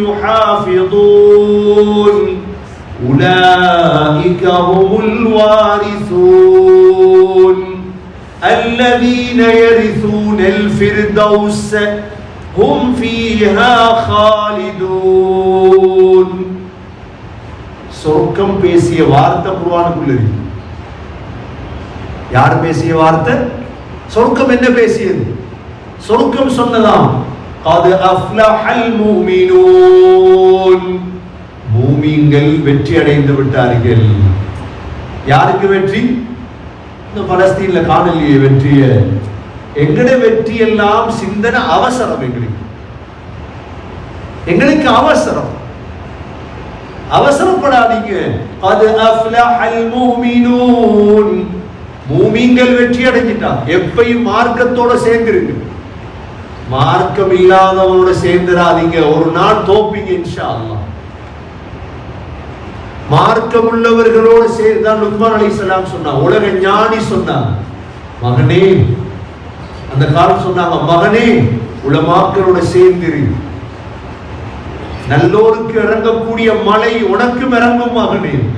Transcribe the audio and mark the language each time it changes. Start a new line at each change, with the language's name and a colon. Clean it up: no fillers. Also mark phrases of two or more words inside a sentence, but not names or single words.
Arabic: يحافظون أولئك هم الوارثون الذين يرثون الفردوس هم فيها خالدون.
Tamil: சொர்க்கம் பேசிய வார்த்தை குர்ஆனுக்குள்ள இருக்கு. யார் பேசிய வார்த்தை? சொர்க்கம் என்ன பேசியது? சொர்க்கம் சொன்னதாம்
Arabic: قد أفلح المؤمنون,
Tamil: மூமின்கள் வெற்றி அடைந்து விட்டார்கள். யாருக்கு வெற்றி? இந்த பலஸ்தீன்ல காணலிய வெற்றிய. எங்கட வெற்றி எல்லாம் சிந்தனை அவசரம். எங்களுக்கு அவசரம். அவசரப்படாதீங்க.
Arabic: قد أفلح المؤمنون,
Tamil: மூமின்கள் வெற்றி அடைஞ்சிட்டான். எப்பயும் மார்க்கத்தோட சேர்ந்துருக்கு. மார்க்கம் இல்லாதவனோட சேர்ந்துராதீங்க, ஒரு நாள் தோப்பீங்க
Arabic: إن شاء الله.
Tamil: மார்க்கம் உள்ளவர்களோடு சேர்ந்தான் லுக்மான் அலைஹிஸ்ஸலாம் சொன்னாங்க. உலக ஞானி சொன்னாங்க, மகனே, அந்த காலம் சொன்னாங்க, மகனே உலமாக்களோட சேர்ந்திரு, நல்லோருக்கு இறங்கக்கூடிய மழை உனக்கும் இறங்கும் மகனே.